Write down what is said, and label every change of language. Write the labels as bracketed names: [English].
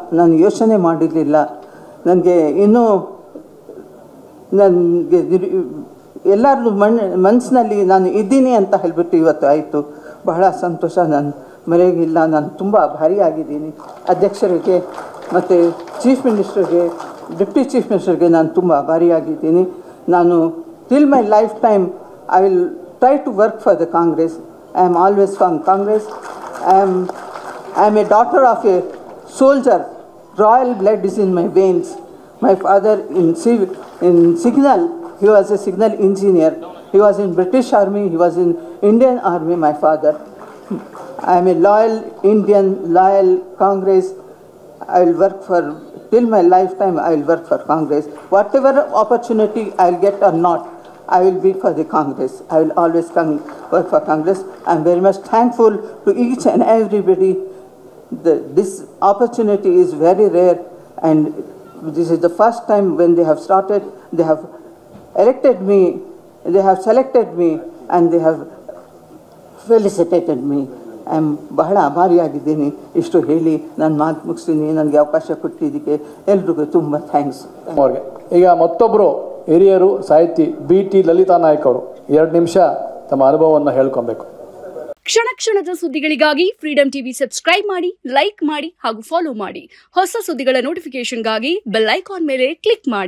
[Kannada] ನಾನು ಯೋಚನೆ ಮಾಡಿರಲಿಲ್ಲ. ನನಗೆ ಇನ್ನೂ ನನಗೆ ಎಲ್ಲರದ್ದು ಮನಸ್ಸಿನಲ್ಲಿ ನಾನು ಇದ್ದೀನಿ ಅಂತ ಹೇಳಿಬಿಟ್ಟು ಇವತ್ತು ಆಯಿತು. ಬಹಳ ಸಂತೋಷ, ನಾನು ಮರೆಯೋಗಿಲ್ಲ. ನಾನು ತುಂಬ ಭಾರಿಯಾಗಿದ್ದೀನಿ. ಅಧ್ಯಕ್ಷರಿಗೆ ಮತ್ತು ಚೀಫ್ ಮಿನಿಸ್ಟರ್ಗೆ, ಡೆಪ್ಟಿ ಚೀಫ್ ಮಿನಿಸ್ಟರ್ಗೆ ನಾನು ತುಂಬ ಭಾರಿಯಾಗಿದ್ದೀನಿ. ನಾನು [English] Till my life time I will try to work for the Congress. I am always from Congress. I am a daughter of a soldier. Royal blood is in my veins. My father in signal, he was a signal engineer. He was in British Army, he was in Indian Army, my father. I am a loyal Indian, loyal Congress. I will work for, till my lifetime I will work for Congress. Whatever opportunity I will get or not, I will be for the Congress. I will always work for Congress. I am very much thankful to each and everybody. This opportunity is very rare, and this is the first time when they have started. They have elected me, they have selected me, and they have felicitated me. I am [Kannada] ಬಹಳ ಆಭಾರಿಯಾಗಿದ್ದೀನಿ. ಇಷ್ಟು ಹೇಳಿ ನಾನು ಮಾತು ಮುಗಿಸ್ತೀನಿ. ನನಗೆ ಅವಕಾಶ ಕೊಟ್ಟಿದ್ದಕ್ಕೆ ಎಲ್ರಿಗೂ ತುಂಬ ಥ್ಯಾಂಕ್ಸ್. ಅವ್ರಿಗೆ ಈಗ ಮತ್ತೊಬ್ಬರು ಹಿರಿಯರು ಸಾಹಿತಿ BT ಲಲಿತಾ ನಾಯಕ್ ಅವರು 2 ನಿಮಿಷ ತಮ್ಮ ಅನುಭವವನ್ನು ಹೇಳ್ಕೊಬೇಕು. ಕ್ಷಣ ಕ್ಷಣದ ಸುದ್ದಿಗಳಿಗಾಗಿ ಫ್ರೀಡಂ ಟಿವಿ ಸಬ್ಸ್ಕ್ರೈಬ್ ಮಾಡಿ, ಲೈಕ್ ಮಾಡಿ ಹಾಗೂ ಫಾಲೋ ಮಾಡಿ. ಹೊಸ ಸುದ್ದಿಗಳ ನೋಟಿಫಿಕೇಶನ್ಗಾಗಿ ಬೆಲ್ ಐಕಾನ್ ಮೇಲೆ ಕ್ಲಿಕ್ ಮಾಡಿ.